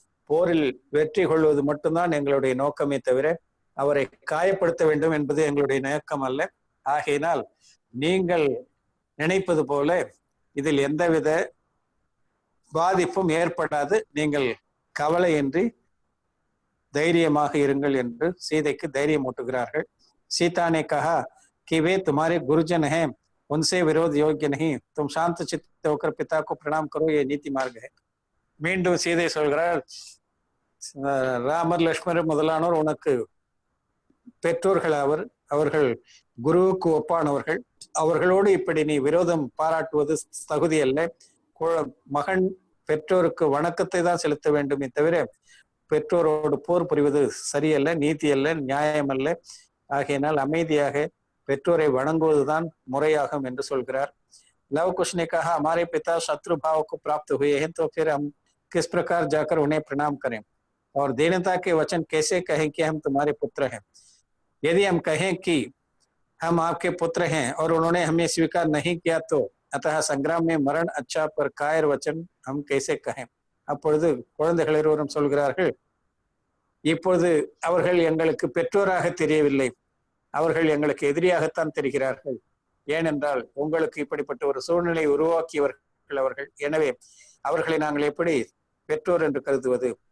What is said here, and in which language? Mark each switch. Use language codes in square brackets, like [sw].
[ta] போரில் வெற்றி கொள்வது மட்டும்தான் எங்களுடைய நோக்கமே தவிர அவரை காயப்படுத்த வேண்டும் என்பது எங்களுடைய நோக்கம் அல்ல. ஆகையினால் நீங்கள் நினைப்பது போல இதில் எந்தவித பாதிப்பும் ஏற்படாது, நீங்கள் கவலையின்றி தைரியமாக இருங்கள் என்று சீதைக்கு தைரியம் ஊட்டுகிறார்கள். [hi] सीता ने कहा कि वे तुम्हारे गुरुजन हैं, उनसे विरोध योग्य नहीं, तुम शांत चित्त होकर पिता को प्रणाम करो, ये नीति मार्ग है. [ta] மீண்டும் சீதை சொல்கிறார், ராமர் லட்சுமணர் முதலானோர் உனக்கு பெற்றோர்கள், அவர்கள் குருவுக்கு ஒப்பானவர்கள். அவர்களோடு இப்படி நீ விரோதம் பாராட்டுவது தகுதி அல்ல. மகன் பெற்றோருக்கு வணக்கத்தை தான் செலுத்த வேண்டுமே தவிர பெற்றோரோடு போர் புரிவது சரியல்ல, நீதி அல்ல, நியாயம் அல்ல. ஆகையினால் அமைதியாக பெற்றோரை வணங்குவதுதான் முறையாகும் என்று சொல்கிறார். [hi] लव कुश ने कहा हमारे पिता शत्रु भाव को प्राप्त हुए हैं तो फिर हम किस प्रकार जाकर उन्हें प्रणाम करें और दीनता के वचन कैसे कहें कि हम तुम्हारे पुत्र हैं। यदि हम कहें कि हम आपके पुत्र हैं और उन्होंने हमें स्वीकार नहीं किया तो अतः संग्राम में मरण अच्छा पर कायर वचन हम कैसे कहें। [ta] அப்பொழுது குழந்தைகள் இருவரும் சொல்கிறார்கள், இப்பொழுது அவர்கள் எங்களுக்கு பெற்றோராக தெரியவில்லை, அவர்கள் எங்களுக்கு எதிரியாகத்தான் தெரிகிறார்கள். ஏனென்றால் உங்களுக்கு இப்படிப்பட்ட ஒரு சூழ்நிலை உருவாக்கியவர்கள் அவர்கள். எனவே அவர்களை நாங்கள் எப்படி பெற்றோர் என்று கருதுவது?